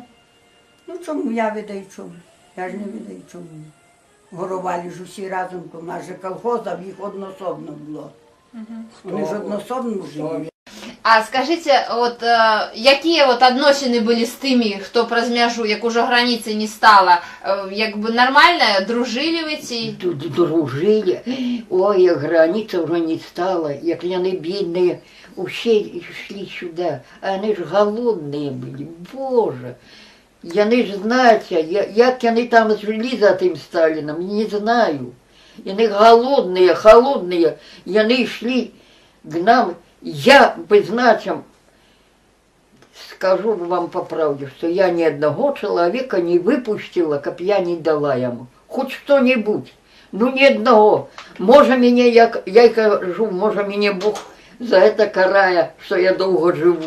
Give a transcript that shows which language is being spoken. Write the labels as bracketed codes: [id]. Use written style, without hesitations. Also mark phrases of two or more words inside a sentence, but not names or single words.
[uk] Ну чому я відаю чому? Я ж не відаю чому. Горували ж усі разом, то в нас же колхозів їх однособно було. Вони ж однособно жили. А скажіть, от які от відносини були з тими, хто [be] праз мяжу, [uk] як уже границі не стало? Якби нормально дружили ви ці? Тут дружили. Ой, як границя вже не стала, як вони бідні, усі йшли сюди. А вони ж голодні були, Боже. Вони ж знають, як вони там жили за тим Сталіном, не знаю. Вони голодні, вони йшли к нам. [ru] Я, призначим, скажу вам по правде, что я ни одного человека не выпустила, как я не дала ему. Хоть что-нибудь. Ну, ни одного. Может, меня, я и кажу, может, меня Бог за это карая, что я долго живу.